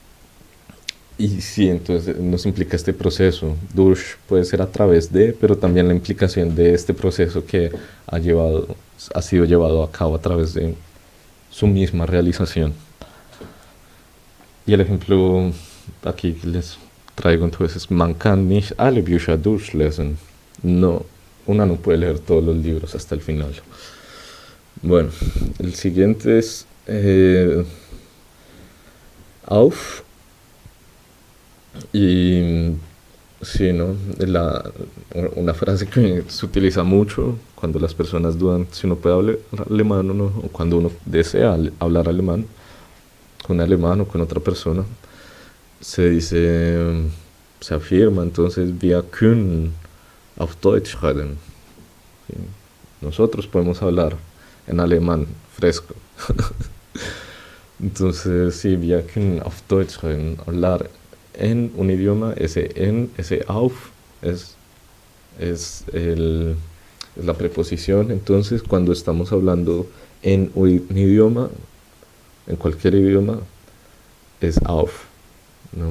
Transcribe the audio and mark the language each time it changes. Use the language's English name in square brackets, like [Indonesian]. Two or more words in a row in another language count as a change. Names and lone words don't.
[Spanish] Y Y sí, entonces nos implica este proceso. Durch puede ser a través de, pero también la implicación de este proceso que ha llevado, ha sido llevado a cabo a través de su misma realización. Y el ejemplo aquí que les traigo entonces, [German] man kann nicht alle Bücher durchlesen. [Spanish] No, una no puede leer todos los libros hasta el final. Bueno, el siguiente es auf. Y sí, ¿no? Una frase que se utiliza mucho cuando las personas dudan si uno puede hablar alemán o no, o cuando uno desea hablar alemán con un alemán o con otra persona, se dice, se afirma entonces, [German] wir können auf Deutsch reden. [Spanish] ¿Sí? Nosotros podemos hablar en alemán fresco. Entonces, sí, [German] wir können auf Deutsch reden, [Spanish] hablar en un idioma, ese auf es, es, el, es la preposición. Entonces, cuando estamos hablando en un idioma, en cualquier idioma, es auf, ¿no?